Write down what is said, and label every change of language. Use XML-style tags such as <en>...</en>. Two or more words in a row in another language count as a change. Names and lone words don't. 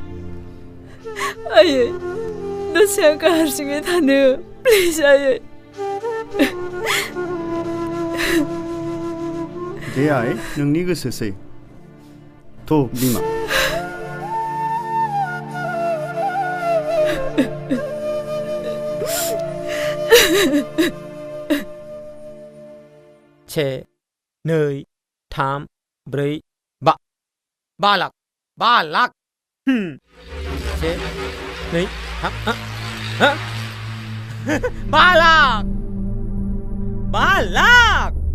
<brx>आयै दसे आंखौ हारसिङै थानो प्लिज आयै दे आइ नोंनि गोसोसै थ' बिमा</brx> <hi>से 2 3 4 5 लाख 5 लाख से 2 3 5 लाख 5 लाख</hi>